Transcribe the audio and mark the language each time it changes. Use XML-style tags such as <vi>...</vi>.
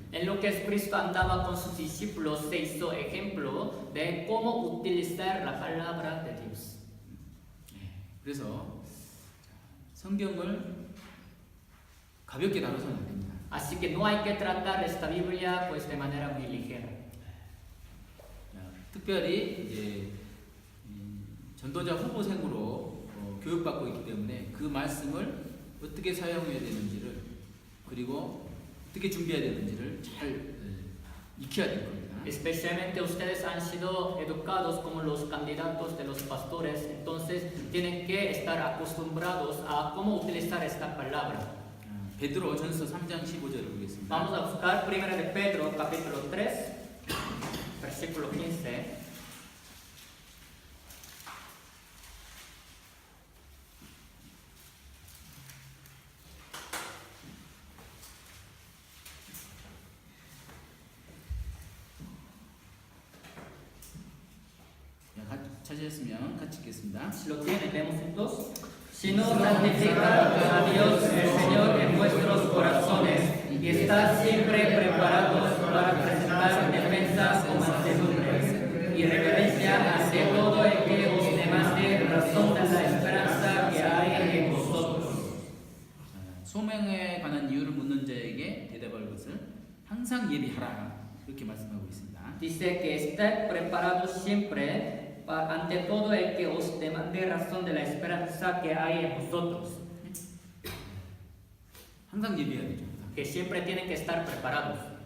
<es>En lo que Jesucristo andaba con sus discípulos, se hizo ejemplo de cómo utilizar la palabra de Dios.</es> <ko>그래서 성경을 가볍게 다뤄서는 안 됩니다.</ko> <es>Así que no hay que tratar esta Biblia pues de manera muy ligera.</es> <ko>특별히 이제 전도자 후보생으로 교육받고 있기 때문에 그 말씀을 어떻게 사용해야 되는지를 그리고 어떻게 준비해야 되는지를 잘 익혀야 될 겁니다.</ko> <es>Especialmente ustedes han sido educados como los candidatos de los pastores, entonces tienen que estar acostumbrados a cómo utilizar esta palabra.</es> <ko>베드로전서 3장 15절을 보겠습니다.</ko> <es>Vamos a buscar 1 de Pedro capítulo 3, versículo 15.</es> <ko>찾으셨으면 같이 읽겠습니다.</ko> <es>Si lo tienen, leemos juntos. Sino santificad a Dios el Señor en vuestros corazones y estad siempre preparados para presentar defensa con mansedumbre y reverencia ante todo el que os demande razón de la esperanza que hay en vosotros.</es> <ko>소명에 관한 이유를 묻는 자에게 대답할 것을 항상 예비하라 이렇게 말씀하고 있습니다.</ko> <es>Dice que estad preparados siempre ante todo el que os demande razón de la esperanza que hay en vosotros.</es> <ko>항상 예비해야 되죠.</ko> <es>Que siempre tienen que estar preparados.</es>